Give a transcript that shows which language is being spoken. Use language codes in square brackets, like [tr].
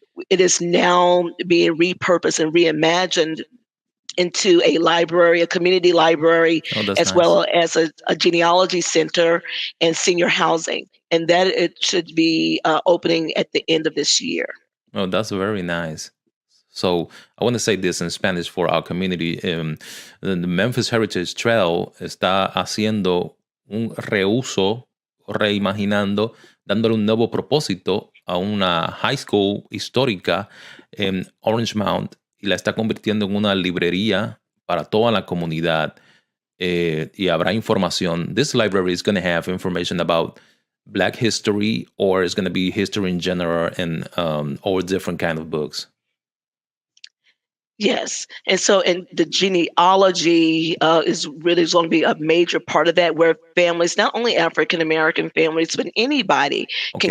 [en] It is now being repurposed and reimagined into a library, a community library, Oh, that's as nice. well as a genealogy center and senior housing. And that it should be opening at the end of this year. Oh, that's very nice. So I want to say this in Spanish for our community. [es] The Memphis Heritage Trail está haciendo un reuso, reimaginando, dándole un nuevo propósito a una high school histórica en Orange Mound y la está convirtiendo en una librería para toda la comunidad. Y habrá información. [en] This library is going to have information about Black history, or it's going to be history in general, and all different kind of books. Yes. And so, and the genealogy is going to be a major part of that, where families, not only African American families, but anybody can